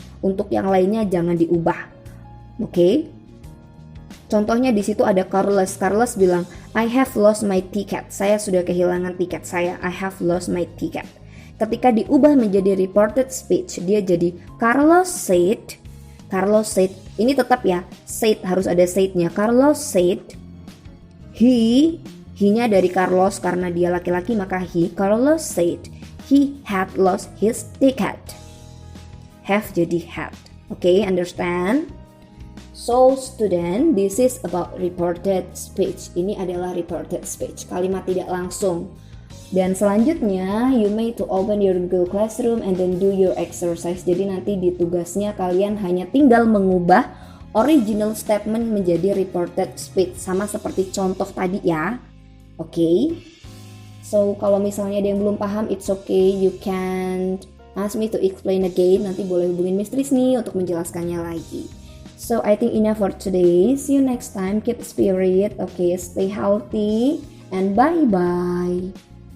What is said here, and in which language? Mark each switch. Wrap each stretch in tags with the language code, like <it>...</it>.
<id>Untuk yang lainnya jangan diubah. Oke? Contohnya di situ ada Carlos. Carlos bilang,</id> <en>I have lost my ticket.</en> <id>Saya sudah kehilangan tiket saya.</id> <en>I have lost my ticket.</en> <id>Ketika diubah menjadi reported speech, dia jadi</id> <en>Carlos said. Carlos said.</en> <id>Ini tetap ya, said harus ada said-nya. Carlos said he-nya dari Carlos karena dia laki-laki maka he.</id> <en>Carlos said he had lost his ticket. Have jadi had. Okay, understand? So student, this is about reported speech.</en> <id>Ini adalah reported speech, kalimat tidak langsung. Dan selanjutnya,</id> <en>you may to open your Google Classroom and then do your exercise.</en> <id>Jadi nanti di tugasnya kalian hanya tinggal mengubah original statement menjadi reported speech. Sama seperti contoh tadi ya. Okay?</id> <en>So</en> <id>kalau misalnya ada yang belum paham,</id> <en>it's okay, you can ask me to explain again.</en> <id>Nanti boleh hubungin Miss Trisni untuk menjelaskannya lagi.</id> <en>So I think enough for today. See you next time. Keep spirit. Okay, stay healthy and bye-bye.</en>